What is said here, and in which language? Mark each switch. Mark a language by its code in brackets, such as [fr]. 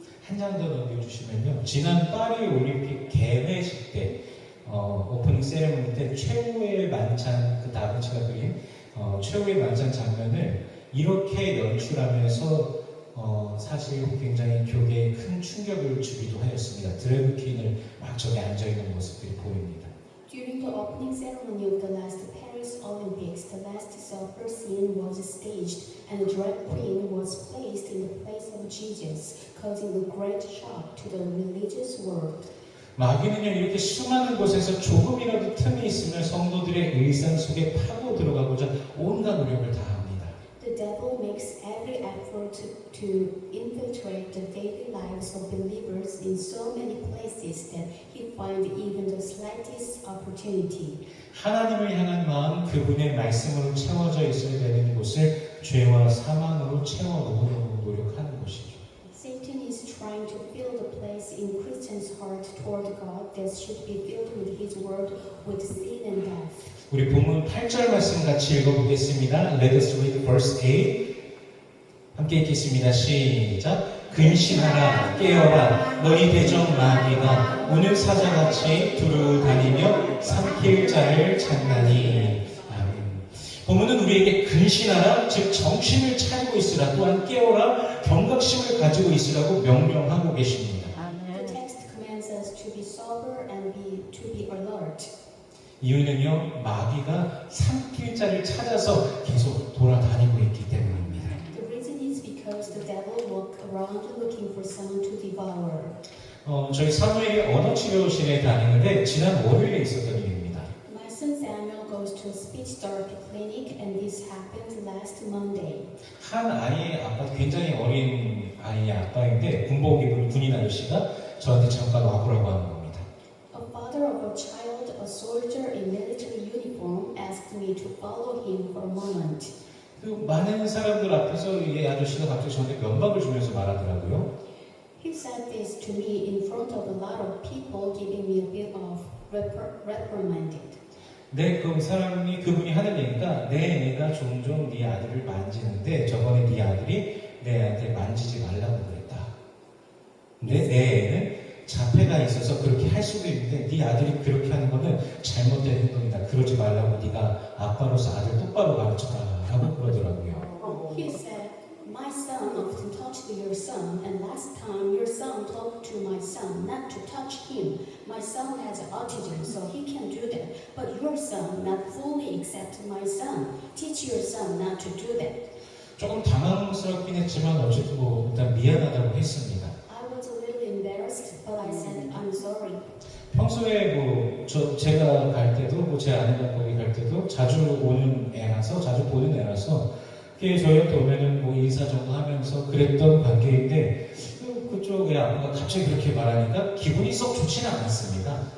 [ko] 한 장 더 넘겨주시면요. 지난 파리 올림픽 개회식 때 오프닝 세레모니 때 최후의 만찬, 그 다빈치가 그린 최후의 만찬 장면을 이렇게 연출하면서 사실 굉장히 교계에 큰 충격을 주기도 하였습니다. 드래그 퀸을 막 저기 앉아있는 모습들이 보입니다. [en] During the opening ceremony of the last Paris Olympics, the Last Supper scene was staged and the drag queen was placed in the place of Jesus, causing a great shock to the religious world. [ko] 마귀는요, 이렇게 수많은 곳에서 조금이라도 틈이 있으면 성도들의 일상 속에 파고 들어가고자 온갖 노력을 다합니다. [en] The devil makes every effort to infiltrate the daily lives of believers in so many places that he finds even the slightest opportunity. [ko] 하나님을 향한 마음, 그분의 말씀으로 채워져 있어야 되는 곳을 죄와 사망으로 채워놓으려고 노력하는 것이죠. [en] Satan is trying to fill the place in Christians' heart toward God that should be filled with His word, with sin and death. [ko] 우리 본문 8절 말씀 같이 읽어보겠습니다. [en] Let us read verse 8. [ko] 함께 읽겠습니다. 시작. 근신하라, 깨어라, 너희 대적 마귀가 오늘 사자같이 두루 다니며 삼킬 자를 찾나니. 아멘. 본문은 우리에게 근신하라, 즉 정신을 차리고 있으라, 또한 깨어라, 경각심을 가지고 있으라고 명령하고 계십니다. [en] The text commands us to be sober and to be alert. [ko] 이유는요, 마귀가 삼킬 자를 찾아서 계속 돌아다니고 있기 때문입니다. [en] The reason is because the devil walks around looking for someone to devour. [ko] 저희 사무엘이 언어치료실에 다니는데 지난 월요일에 있었던 일입니다. [en] My goes to a speech therapy clinic, and this happened last Monday. [ko] 한 아이의 아빠, 굉장히 어린 아이의 아빠인데 군복 입은 군인 아저씨가 저한테 잠깐 와보라고 하는 겁니다. [en] A father of a child, a soldier in military uniform, asked me to follow him for a moment. [ko] 그 많은 사람들 앞에서 이 아저씨가 갑자기 저한테 면박을 주면서 말하더라고요. [en] He said this to me in front of a lot of people, giving me a bit of reprimanded. [ko] 그 사람이 그분이 하는 얘기가 내 애가 종종 네 아들을 만지는데 저번에 네 아들이 내 애한테 만지지 말라고 그랬다. 근데 내 애는 자폐가 있어서 그렇게 할 수도 있는데 네 아들이 그렇게 하는 거는 잘못된 행동이다. 그러지 말라고 네가 아빠로서 아들 똑바로 가르쳐라 라고 그러더라고요. [en] He said, my son often touched your son, and last time your son talked to my son not to touch him. My son has autism, so he can do that. But your son not fully accept my son. Teach your son not to do that. [ko] 조금 당황스럽긴 했지만 어쨌든 일단 미안하다고 했습니다. [en] I was a little embarrassed, but I said, I'm sorry. [ko] 평소에 제가 갈 때도 제 아내가 거기 갈 때도 자주 오는 애라서 자주 보는 애라서 저희한테 오면은 인사 정도 하면서 그랬던 관계인데 그쪽의 아빠가 갑자기 그렇게 말하니까 기분이 썩 좋지는 않았습니다.